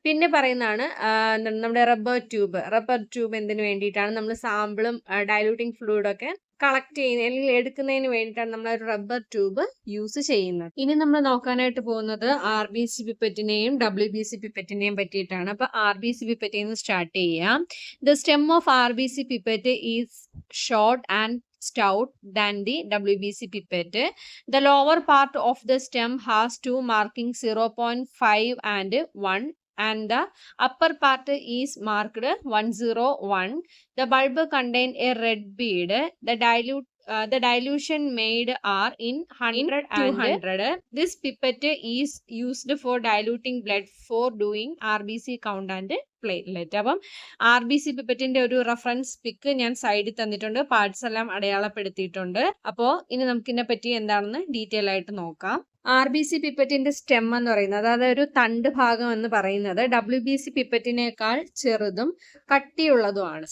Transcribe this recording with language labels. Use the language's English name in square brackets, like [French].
[Malayalam] പിന്നെ പറയുന്നതാണ് നമ്മുടെ റബ്ബർ ട്യൂബ് എന്തിനു വേണ്ടിയിട്ടാണ് നമ്മൾ സാമ്പിളും ഡൈലൂട്ടിംഗ് ഫ്ലൂയിഡൊക്കെ കളക്ട് ചെയ്യുന്ന അല്ലെങ്കിൽ എടുക്കുന്നതിന് വേണ്ടിയിട്ടാണ് നമ്മൾ ഒരു റബ്ബർ ട്യൂബ് യൂസ് ചെയ്യുന്നത്. ഇനി നമ്മൾ നോക്കാനായിട്ട് പോകുന്നത് RBC പിപ്പറ്റിനെയും WBC പിപ്പറ്റിനെയും പറ്റിയിട്ടാണ്. അപ്പൊ RBC പിപ്പറ്റിൽ നിന്ന് സ്റ്റാർട്ട് ചെയ്യാം. [English] The stem of RBC pipette is short and stout than the WBC pipette. The lower part of the stem has two markings 0.5 and 1 and the upper part is marked 101. The bulb contain a red bead. The dilution made are in 100 and 200. This pipette is used for diluting blood for doing RBC count and platelet. [Malayalam] അപ്പം RBC പിപ്പറ്റിന്റെ ഒരു reference പിക്ക് ഞാൻ സൈഡിൽ തന്നിട്ടുണ്ട്, parts എല്ലാം അടയാളപ്പെടുത്തിയിട്ടുണ്ട്. അപ്പോൾ ഇനി നമുക്ക് ഇതിനെ പറ്റി എന്താണെന്ന് ഡീറ്റെയിൽ ആയിട്ട് നോക്കാം. RBC പിപ്പറ്റിന്റെ സ്റ്റെം എന്ന് പറയുന്നത്, അതായത് ഒരു തണ്ട് ഭാഗം എന്ന് പറയുന്നത് WBC പിപ്പറ്റിനേക്കാൾ ചെറുതും കട്ടിയുള്ളതുമാണ്.